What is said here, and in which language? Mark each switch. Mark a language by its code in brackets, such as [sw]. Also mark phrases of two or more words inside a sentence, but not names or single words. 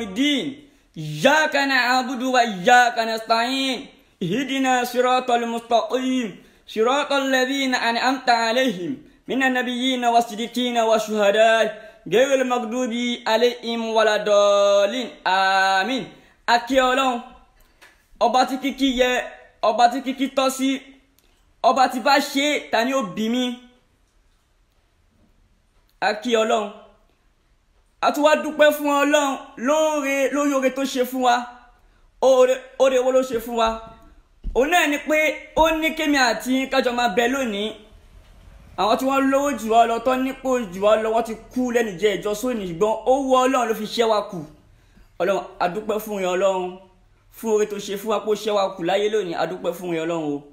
[ar] الدين إياك نعبد وإياك نستعين اهدنا صراط المستقيم صراط الذين أنعمت عليهم من النبيين والصديقين والشهداء غير المغضوب عليهم ولا الضالين آمين [yo] akíọlọ́hun ọba tí kíkí yẹ ọba tí kíkí tọ́ sí ọba tí bá ṣe ta ni ó bí mi akíọlọ́hun a tún wá dúpẹ́ fún ọlọ́hun lórí oore tó ṣe fún wa oore wo ló ṣe fún wa òun náà ni pé ó ní kémi àti kájọ máa bẹ lónìí àwọn tí wọ́n lówó jù wá lọ tó nípò jù wá lọ wọ́n ti kú lẹ́nu jẹ́ ìjọ sóòní ṣùgbọ́n ó wù ọlọ́run ló fi ṣẹ́ wa kù ọlọ́run adúpẹ́ fún yẹn ọlọ́run fún oore tó ṣe fún wa pé ó ṣẹ́ wa kù láyé lónìí adúpẹ́ fún yẹn ọlọ́run o.